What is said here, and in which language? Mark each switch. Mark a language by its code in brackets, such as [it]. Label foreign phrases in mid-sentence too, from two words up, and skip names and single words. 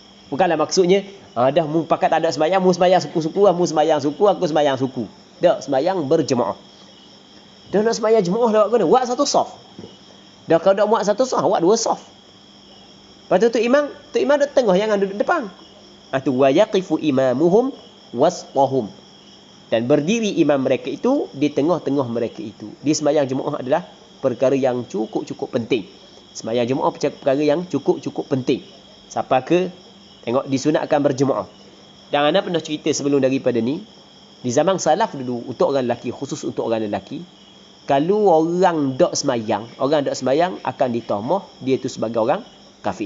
[ms] Bukanlah maksudnya dah mu pakat tak ada sembahyang, mu sembahyang suku-suku, mu sembahyang suku, aku sembahyang suku. Tak, sembahyang berjemaah. Dah nak sembahyang jemaah dah buat kena buat satu saf. Dah kalau dah buat satu saf, buat dua saf. Lepas tu imam duduk tengah, jangan duduk depan. [ar] تو وَيَقِفُ إِمَامُهُمْ وَسْطَهُمْ. [ms] Dan berdiri imam mereka itu di tengah-tengah mereka itu. Di sembahyang jemaah adalah perkara yang cukup-cukup penting. Sembahyang jemaah perkara yang cukup-cukup penting. Siapa ke tengok disunatkan berjemaah. Dan ana pernah cerita sebelum daripada ni, di zaman salaf dulu untuk orang lelaki, khusus untuk orang lelaki, kalau orang dok sembahyang akan ditomah dia tu sebagai orang kafir.